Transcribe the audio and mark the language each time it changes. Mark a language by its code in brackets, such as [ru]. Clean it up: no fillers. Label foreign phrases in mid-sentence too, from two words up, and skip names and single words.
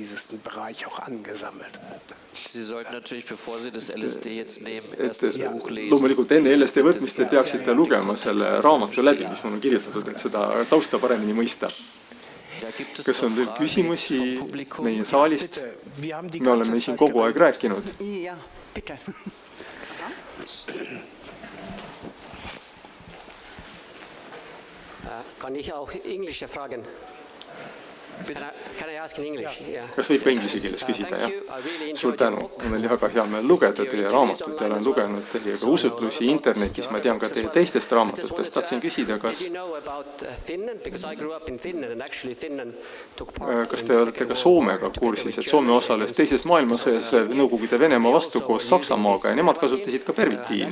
[et] Loomulikult enne LSD võtmist te peaksite lugema selle raamatu läbi, mis mul on kirjutatud, et seda tausta paremini mõista. Kas on veel küsimusi meie saalist? Me oleme siin kogu aeg rääkinud. [de] Kann ich auch Englische fragen? [en] Can I ask in English? [et] Kas võib ka inglise keeles küsida? Suur tänu. Mul oli väga hea meel lugeda teie raamatut ja olen lugenud teie ka usutlusi internetis. Ma tean ka teie teistest raamatutest. Tahtsin küsida, kas te olete ka Soomega kursis, et Soome osales teises maailmasõjas Nõukogude Venemaa vastu koos Saksamaaga ja nemad kasutasid ka pervitiini.